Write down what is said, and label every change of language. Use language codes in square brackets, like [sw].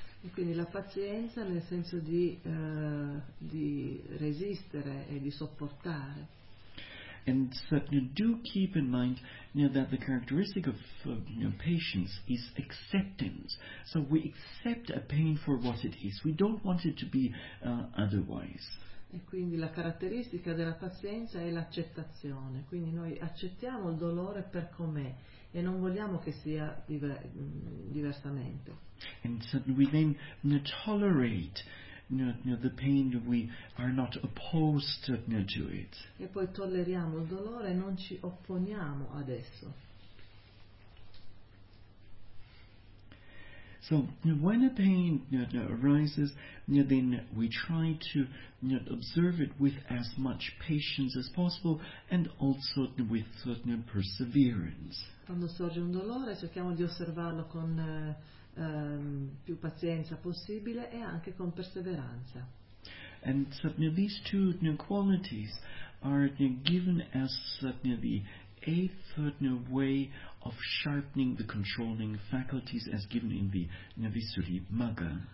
[it] E quindi la pazienza nel senso di resistere e di sopportare. [en] And so, do keep in mind that the characteristic of patience is acceptance. So we accept a pain for what it is. We don't want it to be otherwise. [it] E quindi la caratteristica della pazienza è l'accettazione. Quindi noi accettiamo il dolore per com'è e non vogliamo che sia diversamente. [en] And so we then tolerate the pain, we are not opposed to it. [it] E poi tolleriamo il dolore e non ci opponiamo ad esso. [en] So when a pain arises, then we try to observe it with as much patience as possible and also with perseverance. [it] Quando sorge un dolore cerchiamo di osservarlo con più pazienza possibile e anche con perseveranza. [en] And so, these two qualities are given as the eighth way of sharpening the controlling faculties as given in the Visuddhi Magga.